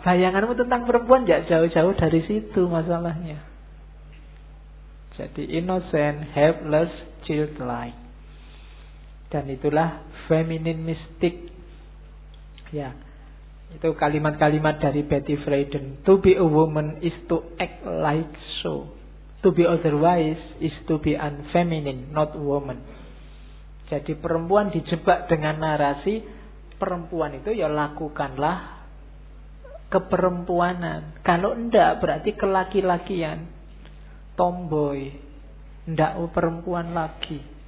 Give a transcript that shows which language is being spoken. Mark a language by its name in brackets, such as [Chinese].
[Indonesian] Bayanganmu tentang perempuan gak jauh-jauh dari situ masalahnya. Jadi innocent, helpless, childlike. Dan itulah feminine mystic. Ya, itu kalimat-kalimat dari Betty Friedan. [English] To be a woman is to act like so. To be otherwise is to be unfeminine, not woman. [Indonesian] Jadi perempuan dijebak dengan narasi, perempuan itu ya lakukanlah keperempuanan. Kalau enggak berarti kelaki-lakian, tomboy, enggak perempuan lagi.